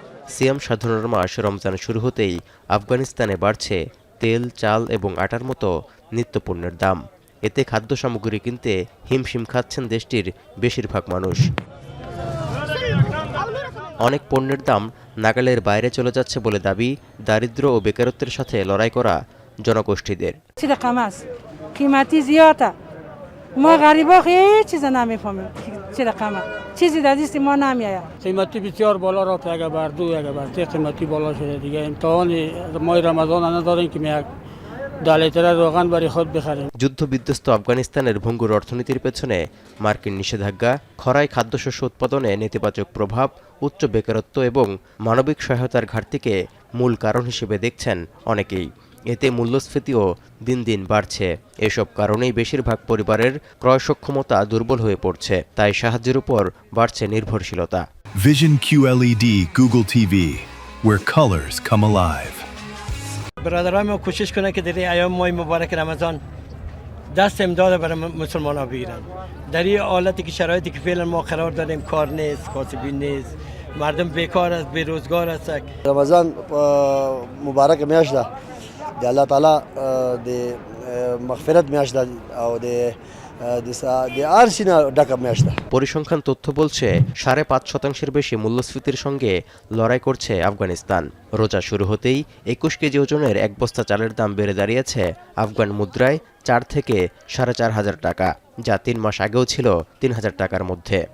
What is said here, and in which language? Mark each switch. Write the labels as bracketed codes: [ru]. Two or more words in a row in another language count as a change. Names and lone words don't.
[bn] সিয়াম সাধনার মাস রমজান শুরু হতেই আফগানিস্তানে বাড়ছে তেল, চাল এবং আটার মতো নিত্যপণ্যের দাম। এতে খাদ্য সামগ্রী কিনতে হিমশিম খাচ্ছেন দেশটির বেশিরভাগ মানুষ। অনেক পণ্যের দাম নাগালের বাইরে চলে যাচ্ছে বলে দাবি দারিদ্র্য ও বেকারত্বের সাথে লড়াই করা জনগোষ্ঠীদের। [fa] ما غریبا هیچ چیز نمیفهمیم چه رقمه چیزی در دست ما نمیاد. قیمتی بسیار بالا رفت، یک بار دو یک بار سه قیمتی بالا شده دیگه. امتحان ماه رمضان نداریم که یک دلیتر روغن برای خود بخریم। [bn] যুদ্ধ বিধ্বস্ত আফগানিস্তানের ভঙ্গুর অর্থনীতির পেছনে মার্কিন নিষেধাজ্ঞা, খরায় খাদ্যশস্য উৎপাদনে নেতিবাচক প্রভাব, উচ্চ বেকারত্ব এবং মানবিক সহায়তার ঘাটতিকে মূল কারণ হিসেবে দেখছেন অনেকেই। এতে মূল্যস্ফীতিও দিন দিন বাড়ছে। এসব কারণেই বেশিরভাগ পরিবারের ক্রয় সক্ষমতা দুর্বল হয়ে পড়ছে, তাই সাহায্যের উপর বাড়ছে নির্ভরশীলতা। [en] Vision QLED Google TV, where colors come alive. [fa] برادرای ما کوشش کنه که در ایام ماه مبارک رمضان دست امداد برای مسلمان‌ها بگیرن. در این حالتی که شرایطی که فعلا ما قرار داریم، کار نیست، کاسبی نیست، مردم بیکار است، بیروزگار است. [ps] رمضان مبارک میاشت ده. الله تعالی د مغفرت میاشت ده او د আরসিনা ঢাকা میاشت ده। [bn] পরিসংখ্যান তথ্য বলছে ৫.৫% বেশি মূল্যস্ফীতির সঙ্গে লড়াই করছে আফগানিস্তান। রোজা শুরু হতেই ২১ কেজি ওজনের এক বস্তা চালের দাম বেড়ে দাঁড়িয়েছে আফগান মুদ্রায় ৪ থেকে ৪,৫০০ টাকা, যা ৩ মাস আগেও ছিল ৩,০০০ টাকার মধ্যে।